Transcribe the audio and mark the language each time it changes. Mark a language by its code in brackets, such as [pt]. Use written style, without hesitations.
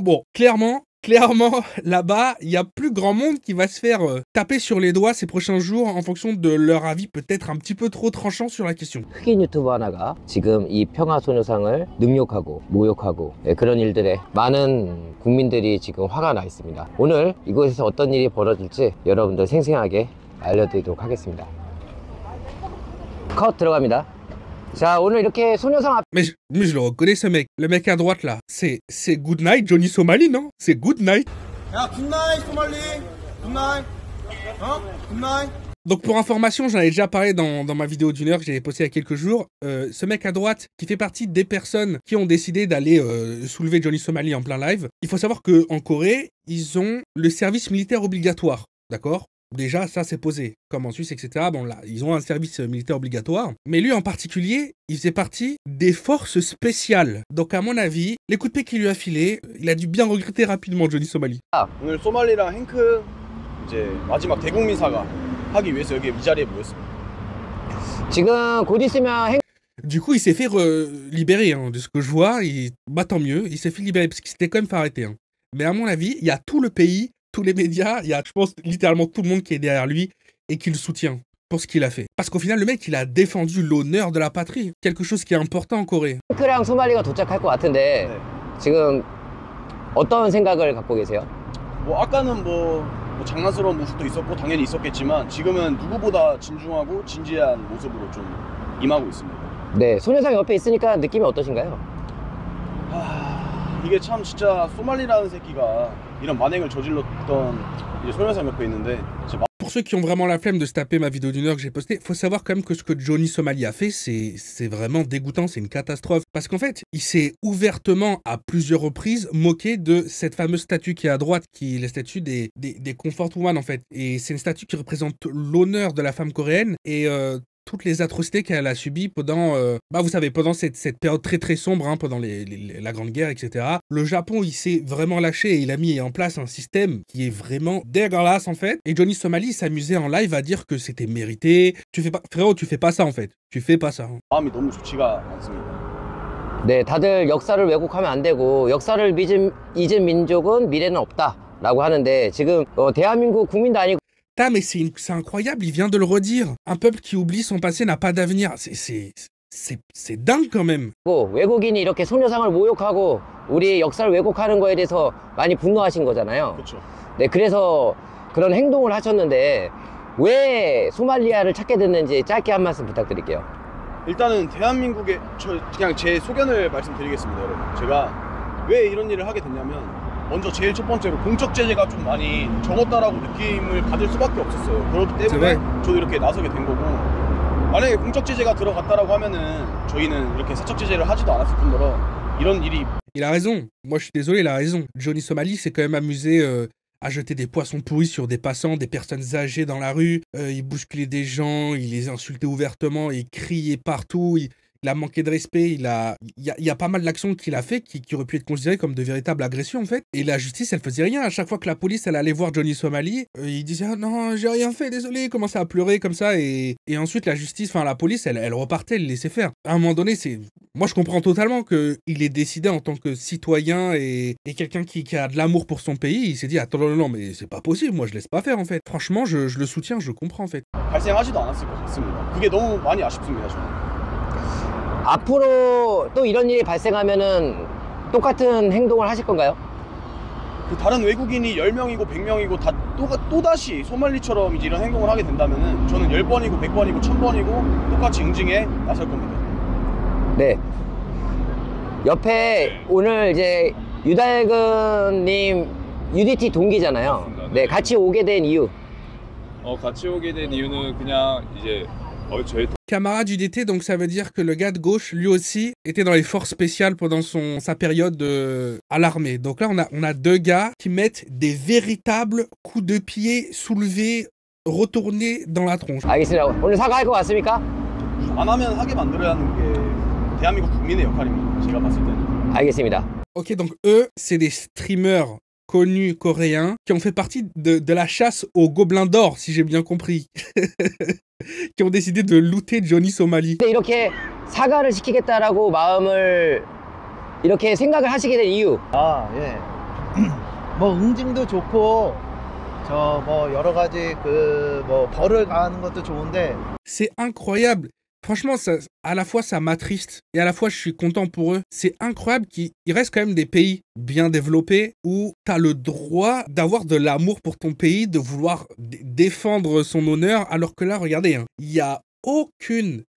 [fr] Bon, clairement, là-bas, il y a plus grand monde qui va se faire taper sur les doigts ces prochains jours en fonction de leur avis peut-être un petit peu trop tranchant sur la question. [ko] 흑인 유튜버 하나가 지금 이 평화소녀상을 능욕하고 모욕하고 그런 일들에 많은 국민들이 지금 화가 나 있습니다. 오늘 이곳에서 어떤 일이 벌어질지 여러분들 생생하게 알려드리도록 하겠습니다. 컷 들어갑니다. 자, 오늘 이렇게 소녀상 앞 [fr] Mais je le reconnais ce mec. Le mec à droite là, c'est Good Night Johnny Somali, non? C'est Good Night. [ko] 야, 굿나잇 소말리. 굿나잇. 굿나잇. [fr] Donc pour information, j'en avais déjà parlé dans ma vidéo d'1 heure que j'avais postée il y a quelques jours. Ce mec à droite, qui fait partie des personnes qui ont décidé d'aller soulever Johnny Somali en plein live, il faut savoir qu'en Corée, ils ont le service militaire obligatoire, d'accord? Déjà, ça c'est posé, comme en Suisse, etc. Bon là, ils ont un service militaire obligatoire. Mais lui en particulier, il faisait partie des forces spéciales. Donc à mon avis, les coups de pied qu'il lui a filé, il a dû bien regretter rapidement Johnny Somali. [ko] 오늘 소말리랑 행크 이제 마지막 대국민 사과 하기 위해서 여기 이 자리에 모였습니다. 지금 곧 있으면 [fr] Du coup, il s'est fait libérer, hein, de ce que je vois. Bah tant mieux, il s'est fait libérer parce qu'il s'était quand même fait arrêter. Hein. Mais à mon avis, il y a tout le pays, tous les médias, il y a, je pense, littéralement tout le monde qui est derrière lui et qui le soutient pour ce qu'il a fait. Parce qu'au final, le mec, il a défendu l'honneur de la patrie. Quelque chose qui est important en Corée. [ko] 행크랑 소말리가 도착할 것 같은데 네. 지금 어떤 생각을 갖고 계세요? 뭐 아까는 뭐 장난스러운 모습도 있었고 당연히 있었겠지만 지금은 누구보다 진중하고 진지한 모습으로 좀 임하고 있습니다. 네, 소녀상 옆에 있으니까 느낌이 어떠신가요? 이게 참 진짜 소말리라는 새끼가 이런 만행을 저질렀던 이제 소녀상 옆에 있는데 진짜 [fr] Pour ceux qui ont vraiment la flemme de se taper ma vidéo d'1 heure que j'ai postée, faut savoir quand même que ce que Johnny Somali a fait, c'est vraiment dégoûtant, c'est une catastrophe. Parce qu'en fait, il s'est ouvertement, à plusieurs reprises, moqué de cette fameuse statue qui est à droite, qui est la statue des Comfort Woman, en fait. Et c'est une statue qui représente l'honneur de la femme coréenne et toutes les atrocités qu'elle a subies pendant, vous savez, pendant cette période très très sombre, hein, pendant la Grande Guerre, etc. Le Japon, il s'est vraiment lâché et il a mis en place un système qui est vraiment dégueulasse, en fait. Et Johnny Somali s'amusait en live à dire que c'était mérité. Frérot, tu fais pas ça, en fait. Tu fais pas ça. [ko] 마음이 너무 좋지가 않습니다. 네, 다들 역사를 왜곡하면 안 되고 역사를 잊은 민족은 미래는 없다라고 하는데 지금 대한민국 국민도 아니고 [fr] Ah, mais c'est incroyable, il vient de le redire. Un peuple qui oublie son passé n'a pas d'avenir. C'est dingue quand même. [ko] 외국인이 이렇게 소녀상을 모욕하고 우리 역사를 왜곡하는 거에 대해서 많이 분노하신 거잖아요. 그렇죠. 네, 그래서 그런 행동을 하셨는데 왜 소말리아를 찾게 됐는지 짧게 한 말씀 부탁드릴게요. 일단은 대한민국의 그냥 제 소견을 말씀드리겠습니다, 여러분. 제가 왜 이런 일을 하게 됐냐면 먼저 제일 첫 번째로 공적 제재가 좀 많이 적었다라고 느낌을 받을 수밖에 없었어요. 그렇기 때문에 저도 이렇게 나서게 된 거고 만약에 공적 제재가 들어갔다라고 하면은 저희는 이렇게 사적 제재를 하지도 않았을 뿐더러 이런 일이 [fr] Il a raison. Moi, je suis désolé, il a raison. Johnny Somali s'est quand même amusé à jeter des poissons pourris sur des passants, des personnes âgées dans la rue. Il bousculait des gens, il les insultait ouvertement, il criait partout. Il a manqué de respect, il y a pas mal d'actions qu'il a fait qui auraient pu être considérées comme de véritables agressions en fait. Et la justice, elle faisait rien. À chaque fois que la police, elle allait voir Johnny Somali, il disait ah non, j'ai rien fait, désolé, il commençait à pleurer comme ça. Et ensuite, la justice, enfin la police, elle repartait, elle laissait faire. À un moment donné, moi je comprends totalement qu'il ait décidé en tant que citoyen et quelqu'un qui a de l'amour pour son pays, il s'est dit attends, non, mais c'est pas possible, moi je laisse pas faire en fait. Franchement, je le soutiens, je comprends en fait. [ko] 발생하지도 않았을 것 같습니다. 그게 너무 많이 아쉽습니다, 저는. 앞으로 또 이런 일이 발생하면은 똑같은 행동을 하실 건가요? 그 다른 외국인이 10명이고 100명이고 다 또다시 소말리처럼 이제 이런 행동을 하게 된다면은 저는 10번이고 100번이고 1000번이고 똑같이 응징에 나설 겁니다. 네. 옆에 오늘 이제 유달근님 UDT 동기잖아요. 맞습니다. 네, 같이 오게 된 이유. 같이 오게 된 이유는 그냥 이제 저희 [fr] Camarade du DT, donc ça veut dire que le gars de gauche, lui aussi, était dans les forces spéciales pendant sa période à l'armée. Donc là, on a deux gars qui mettent des véritables coups de pied soulevés, retournés dans la tronche. [ko] 알겠습니다. 오늘 사과할 것 같습니까? 안 하면 하게 만들어야 하는 게 대한민국 국민의 역할입니다. 제가 봤을 때는. 알겠습니다. [fr] Ok, donc eux, c'est des streamers connus coréens qui ont fait partie de la chasse aux gobelins d'or, si j'ai bien compris. qui ont décidé de looter Johnny Somali. [ko] 이렇게 사과를 시키겠다라고 마음을 이렇게 생각을 하시게 된 이유. 아, 예. 뭐 응징도 좋고 저 뭐 여러 가지 그 뭐 벌을 가하는 것도 좋은데. [fr] C'est incroyable. Franchement, à la fois ça m'attriste et à la fois je suis content pour eux. C'est incroyable qu'il reste quand même des pays bien développés où tu as le droit d'avoir de l'amour pour ton pays, de vouloir défendre son honneur, alors que là, regardez, il n'y a aucune